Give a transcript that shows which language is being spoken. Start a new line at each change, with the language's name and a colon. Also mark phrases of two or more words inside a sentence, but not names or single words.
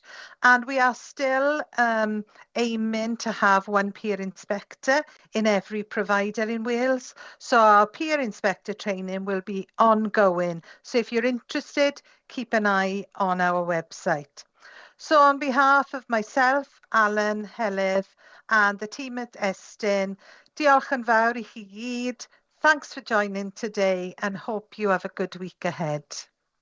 English: And we are still aiming to have one peer inspector in every provider in Wales. So our peer inspector training will be ongoing. So if you're interested, keep an eye on our website. So on behalf of myself, Alan, Helydd, and the team at Estyn,
Welsh: diolch yn fawr I chi gyd.
English: Thanks for joining today and hope you have a good week ahead.